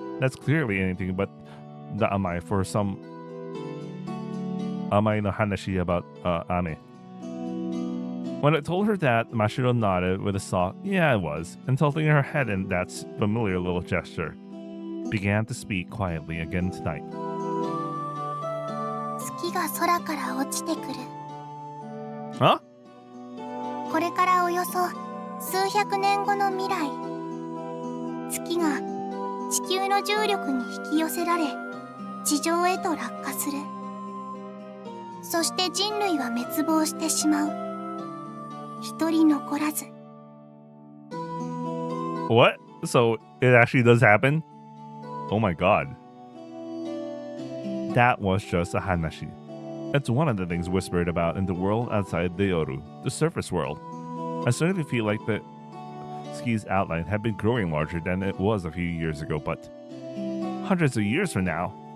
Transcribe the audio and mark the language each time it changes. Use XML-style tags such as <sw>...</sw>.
<en>That's clearly anything but the amai for some</en> <ja>amai no hanashi</ja> <en>about ame. When I told her that, Mashiro nodded with a soft, "Yeah, it was," and tilting her head in that familiar little gesture, began to speak quietly again tonight.</en> <ja>月が空から落ちてくる。</ja> <en>Huh?</en> <ja>これからおよそ数百年後の未来、月が地球の重力に引き寄せられ地上へと落下する。そして人類は滅亡してしまう。一人残らず。</ja> <en>What? So it actually does happen? Oh my god. That was just a hanashi. That's one of the things whispered about in the world outside the Yoru, the surface world. I certainly feel like the ski's outline had been growing larger than it was a few years ago, but hundreds of years from now,</en>